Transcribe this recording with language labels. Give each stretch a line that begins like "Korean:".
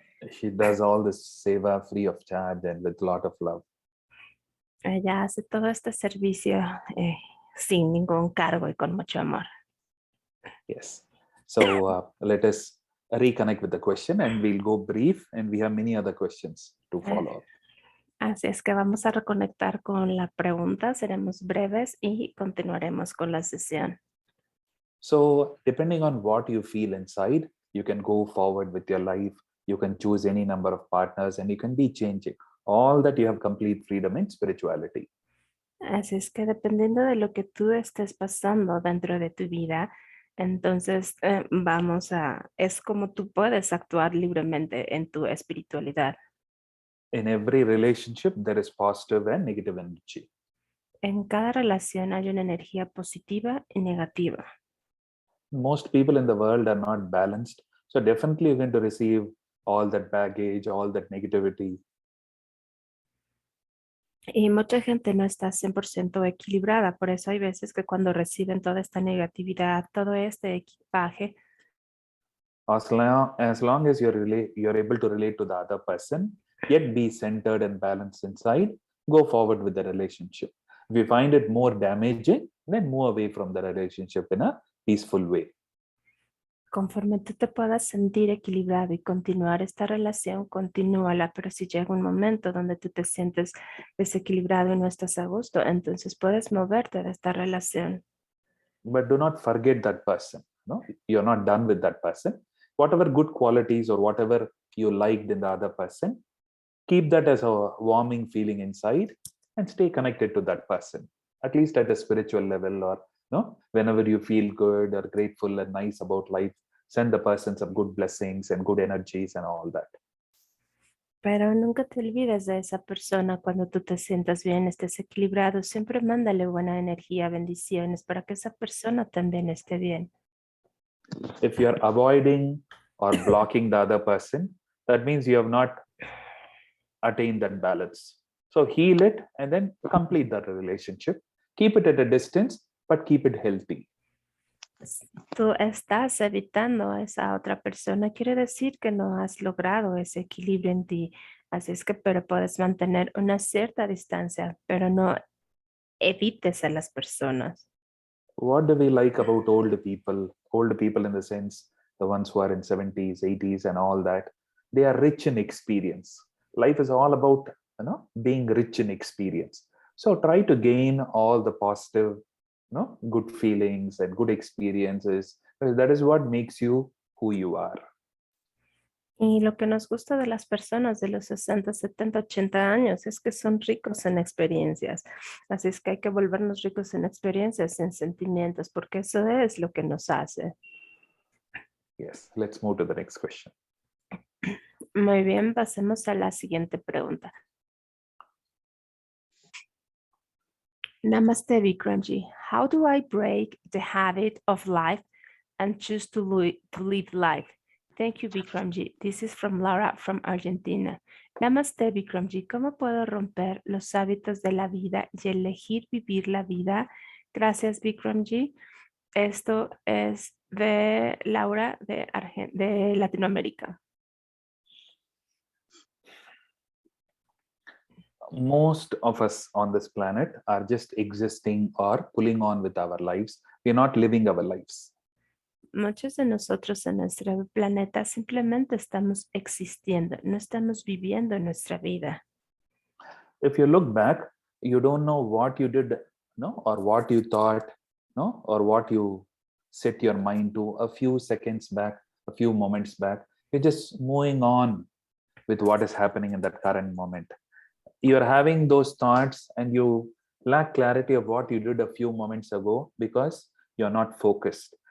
English: She does all this seva free of charge and with a lot of love.
Spanish: Ella hace todo este servicio sin ningún cargo y con mucho amor.
English: Yes. So let us reconnect with the question and we'll go brief, and we have many other questions to follow up.
Spanish: Así es que vamos a reconectar con la pregunta, seremos breves y continuaremos con la sesión.
English: So depending on what you feel inside, you can go forward with your life. You can choose any number of partners and you can be changing. All that you have complete freedom in spirituality.
Spanish: Así es que dependiendo de lo que tú estés pasando dentro de tu vida, entonces es como tú puedes actuar libremente en tu espiritualidad.
English: In every relationship, there is positive and negative energy.
Spanish: En cada relación hay una energía positiva y negativa.
English: Most people in the world are not balanced. So definitely you're going to receive all that baggage, all that negativity.
Spanish: Y mucha gente no está 100% equilibrada, por eso hay veces que cuando reciben toda esta negatividad, todo este equipaje,
English: As long as you're able to relate to the other person, yet be centered and balanced inside, go forward with the relationship. If you find it more damaging, then move away from the relationship in a peaceful way.
Spanish: conforme tú te puedas sentir equilibrado y continuar esta relación, continúala, pero si llega un momento donde tú te sientes desequilibrado y no estás a gusto, entonces puedes moverte de esta relación.
English: But do not forget that person. No, you're not done with that person. Whatever good qualities or whatever you liked in the other person, Keep that as a warming feeling inside and stay connected to that person, at least at a spiritual level, or whenever you feel good or grateful and nice about life, send the person some good blessings and good energies and all that.
Spanish: Pero nunca te olvides de esa persona cuando tú te sientas bien, estés equilibrado. Siempre mándale buena energía, bendiciones para que esa persona también esté bien.
English: If you're avoiding or blocking the other person, that means you have not attained that balance. So heal it and then complete that relationship. Keep it at a distance, but keep it healthy.
Spanish: Tú estás evitando a esa otra persona, quiere decir que no has logrado ese equilibrio en ti. Así es que, pero puedes mantener una cierta distancia, pero no evites a las personas.
English: What do we like about old people? Old people in the sense, the ones who are in 70s, 80s and all that, they are rich in experience. Life is all about, being rich in experience. So try to gain all the positive, good feelings and good experiences. That is what makes you who you are.
Spanish: Y lo que nos gusta de las personas de los 60, 70, 80 años es que son ricos en experiencias. Así es que hay que volvernos ricos en experiencias, en sentimientos, porque eso es lo que nos hace.
English: Yes, let's move to the next question.
Spanish: Muy bien, pasemos a la siguiente pregunta.
English: Namaste, Vikramji. How do I break the habit of life and choose to live life? Thank you, Vikramji. This is from Laura from Argentina. Namaste, Vikramji.
Spanish: ¿Cómo puedo romper los hábitos de la vida y elegir vivir la vida? Gracias, Vikramji. Esto es de Laura de Latinoamérica.
English: Most of us on this planet are just existing or pulling on with our lives. We're not living our lives.
Spanish: Muchos de nosotros en nuestro planeta simplemente estamos existiendo, no estamos viviendo nuestra vida.
English: If you look back, you don't know what you did, or what you thought, or what you set your mind to a few seconds back, a few moments back. You're just moving on with what is happening in that current moment. You're having those thoughts and you lack clarity of what you did a few moments ago because you're not focused.